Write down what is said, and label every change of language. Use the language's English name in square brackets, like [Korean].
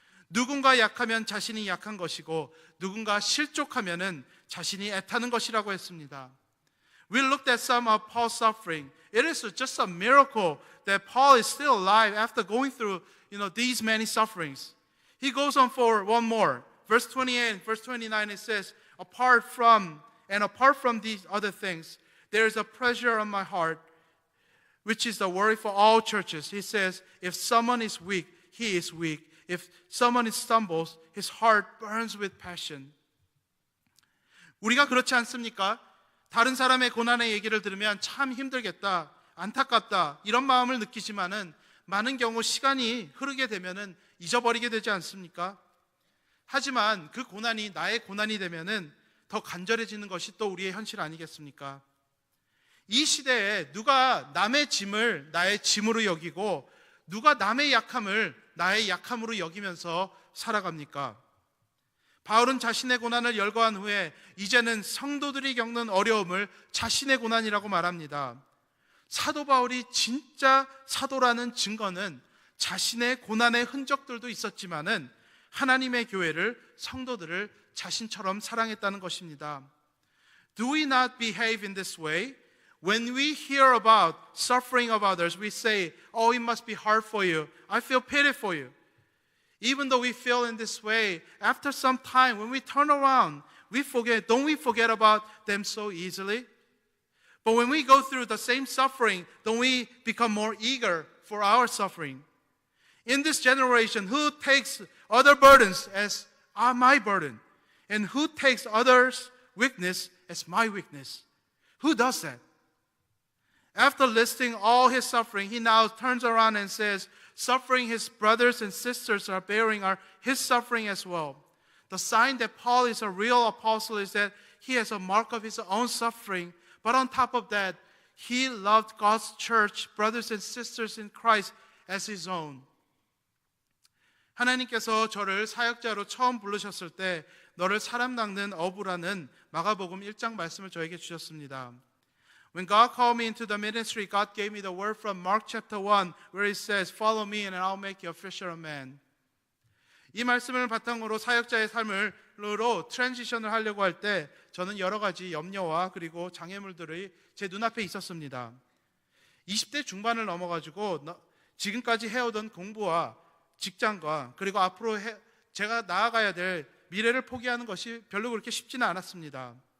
[Korean] 누군가 약하면 자신이 약한 것이고 누군가 실족하면은 자신이 애타는 것이라고 했습니다. [English] We looked at some of Paul's suffering. It is just a miracle that Paul is still alive after going through, these many sufferings. He goes on for one more. Verse 28 and verse 29 it says, apart from these other things, there is a pressure on my heart, which is the worry for all churches. He says, if someone is weak, he is weak. If someone stumbles, his heart burns with passion. [Korean] 우리가 그렇지 않습니까? 다른 사람의 고난의 얘기를 들으면 참 힘들겠다, 안타깝다 이런 마음을 느끼지만은 많은 경우 시간이 흐르게 되면은 잊어버리게 되지 않습니까? 하지만 그 고난이 나의 고난이 되면은 더 간절해지는 것이 또 우리의 현실 아니겠습니까? 이 시대에 누가 남의 짐을 나의 짐으로 여기고 누가 남의 약함을 나의 약함으로 여기면서 살아갑니까? 바울은 자신의 고난을 열거한 후에 이제는 성도들이 겪는 어려움을 자신의 고난이라고 말합니다. 사도 바울이 진짜 사도라는 증거는 자신의 고난의 흔적들도 있었지만은 하나님의 교회를, 성도들을 자신처럼 사랑했다는 것입니다. [English] Do we not behave in this way? When we hear about suffering of others, we say, oh, it must be hard for you. I feel pity for you. Even though we feel in this way, after some time, when we turn around, don't we forget about them so easily? But when we go through the same suffering, don't we become more eager for our suffering? In this generation, who takes other burdens as my burden? And who takes others' weakness as my weakness? Who does that? After listing all his suffering, he now turns around and says, suffering his brothers and sisters are bearing are his suffering as well. The sign that Paul is a real apostle is that he has a mark of his own suffering. But on top of that, he loved God's church, brothers and sisters in Christ as his own. [Korean] 하나님께서 저를 사역자로 처음 부르셨을 때 너를 사람 낚는 어부라는 마가복음 1장 말씀을 저에게 주셨습니다. [English] When God called me into the ministry, God gave me the word from Mark chapter 1 where it says, follow me and I'll make you a fisher of men. [Korean] 이 말씀을 바탕으로 사역자의 삶으로 트랜지션을 하려고 할 때 저는 여러 가지 염려와 그리고 장애물들이 제 눈앞에 있었습니다. 20대 중반을 넘어가지고 지금까지 해오던 공부와 직장과 그리고 앞으로 제가 나아가야 될 미래를 포기하는 것이 별로 그렇게 쉽지는 않았습니다.